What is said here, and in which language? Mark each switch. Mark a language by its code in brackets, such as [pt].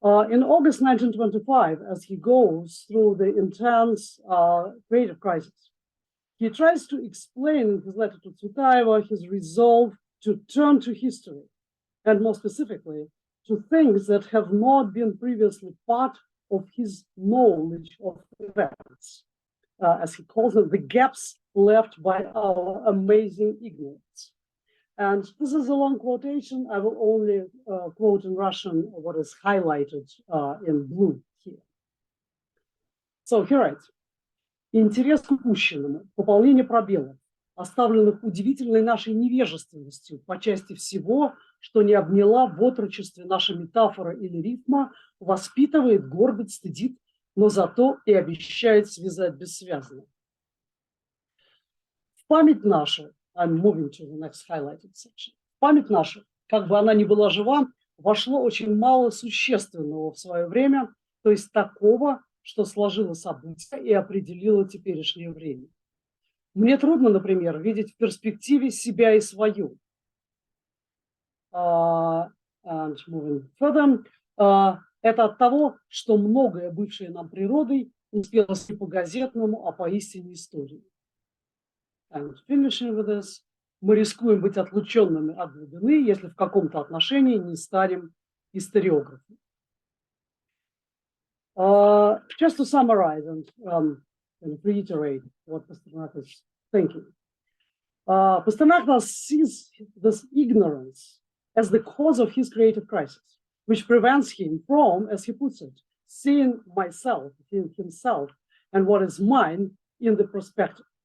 [en] In August 1925, as he goes through the intense creative crisis, he tries to explain in his letter to Tsvetaeva his resolve to turn to history, and more specifically, to things that have not been previously part of his knowledge of events, as he calls them, the gaps left by our amazing ignorance. And this is a long quotation. I will only quote in Russian what is highlighted in blue here. So he writes, [ru] интерес к упущенному, пополнение пробелов, оставленных удивительной нашей невежественностью по части всего, что не обняла в отрочестве наша метафора или рифма, воспитывает, горбит, стыдит, но зато и обещает связать бессвязно. В память нашу, [en] I'm moving to the next highlighted section, [ru] в память нашу, как бы она ни была жива, вошло очень мало существенного в свое время, то есть такого, что сложило события и определило теперешнее время. Мне трудно, например, видеть в перспективе себя и свою. [en] And moving further, [ru] это от того, что многое, бывшее нам природой, успелось не по газетному, а поистине истории. [en] And finishing with this, [ru] мы рискуем быть отлученными от глубины, если в каком-то отношении не станем историографами. [en] Just to summarize and reiterate what Pasternak is thinking. Pasternak thus sees this ignorance as the cause of his creative crisis, which prevents him from, as he puts it, seeing myself, seeing himself, and what is mine in the perspective.